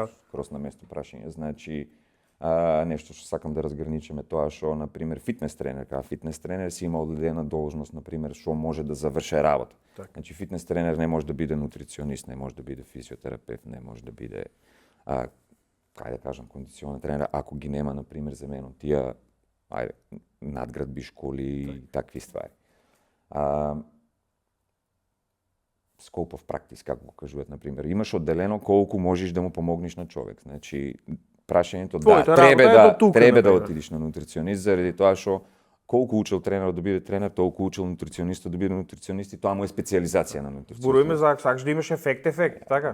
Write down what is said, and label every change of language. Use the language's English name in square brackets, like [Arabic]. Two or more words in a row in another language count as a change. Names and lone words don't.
[Macedonian] Скрос на место прашање, значи нешто што сакам да разграничиме тоа што на пример фитнес тренер, кај фитнес тренер си има одредена должност, на пример што може да заврши работа. Так. Значи фитнес тренер не може да биде нутриционист, не може да биде физиотерапевт, не може да биде кај да кажам кондиционер тренер, ако ги нема на пример за мене тие надградби школи и такви ствари. [English] Scope of practice, [Macedonian] како го кажуваат, на пример, имаш одделено колку можеш да му помогнеш на човек. Значи прашањето треба да отидиш на нутриционист заради тоа што колку учел тренерот да биде тренер, толку учел нутриционистот да биде нутриционист и тоа му е специализација на нутриционист. Зборуваме за ако сакаш да имаш ефект, така?